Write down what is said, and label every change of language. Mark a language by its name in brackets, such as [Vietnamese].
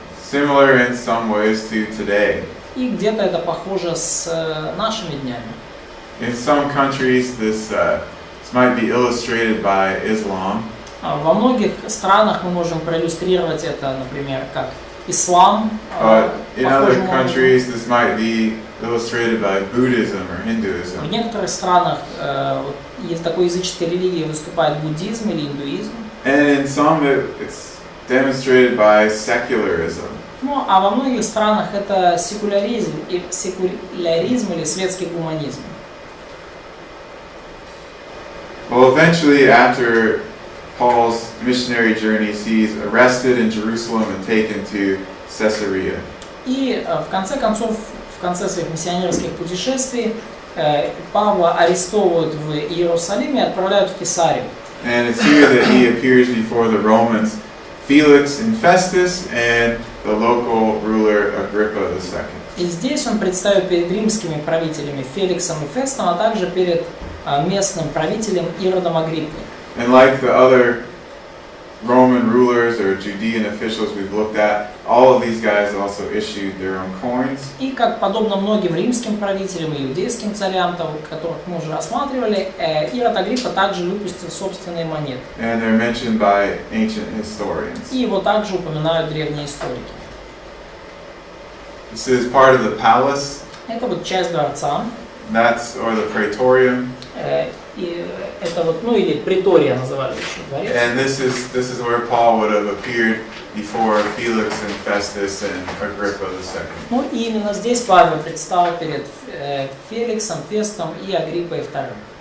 [English] Similar in some ways to today. [Russian] И где-то это похоже с нашими днями. [English] In some countries, this might be illustrated by Islam. [Russian] Во многих странах мы можем проиллюстрировать это, например, как ислам. [English] But in other countries, this might be illustrated by Buddhism or Hinduism. [Russian] В некоторых странах из такой языческой религии выступает буддизм или индуизм. [English] And in some, it's demonstrated by secularism. [Russian] Ну, а во многих странах это секуляризм или светский гуманизм. [English] Well, eventually, after Paul's missionary journeys, he's arrested in Jerusalem and taken to Caesarea. [Russian] И в конце концов, в конце своих миссионерских путешествий Павла арестовывают в Иерусалиме и отправляют в Кесарию. [English] And it's here that he appears before the Romans, Felix and Festus, and the local ruler Agrippa II. [Russian] И здесь он предстает перед римскими правителями Феликсом и Фестом, а также перед местным правителем Иродом Агриппой. [English] And like the other Roman rulers or Judean officials we've looked at, all of these guys also issued their own coins. [Russian] И как подобно многим римским правителям и иудейским царям, которых мы уже рассматривали, Ирод Агриппа также выпустил собственные монеты. [English] And they're mentioned by ancient historians. [Russian] И его также упоминают древние историки. [English] This is part of the palace. [Russian] Это вот часть дворца. [English] That's, or the praetorium. [Russian] И это вот, ну или притория называли еще дворец. [English] And this is where Paul would have appeared before Felix and Festus and Agrippa II. [Russian] Ну и именно здесь Павел предстал перед Феликсом, Фестом и Агриппой II.